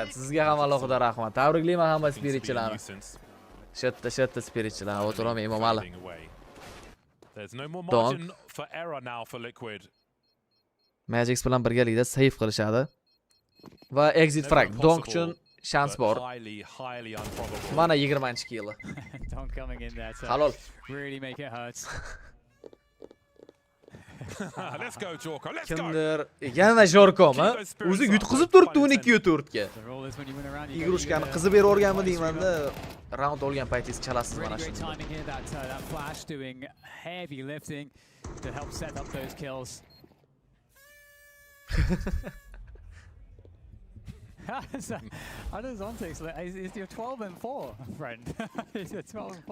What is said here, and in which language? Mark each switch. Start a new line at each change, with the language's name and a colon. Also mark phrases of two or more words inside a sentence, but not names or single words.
Uzbek: Sizga ham alohida rahmat. Tabriklayman hamma Spiritchilarni. Shotda Spiritchilar, o'tiraman Imomali. Donk Magix bilan birgalikda save qilishadi. Va exit frag Donk uchun shans bor. Mana 20-kill.
English: Donk coming in there to
Uzbek: Halol.
English: really make it hurt. Let's go, Jorko. Let's go.
Uzbek: Kimdir yana Jorkomi? O'zi yutqizib turibdi 12-4 ga. Igrushkani qizib berib o'rganmi deyman-da. Round olgan paytingiz chalasiz mana
English: Really
Uzbek: shuni.
English: great timing here, that flash doing heavy lifting to help set up those kills. How does Zontix look? Is your 12-4, friend? Is your 12-4?